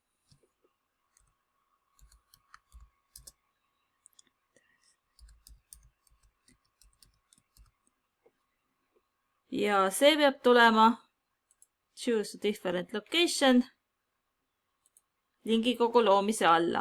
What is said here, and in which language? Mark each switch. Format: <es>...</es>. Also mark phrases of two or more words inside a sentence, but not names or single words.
<et>Ja see peab tulema</et> <en>choose a different location</en> <et>lingikogu loomise alla.</et>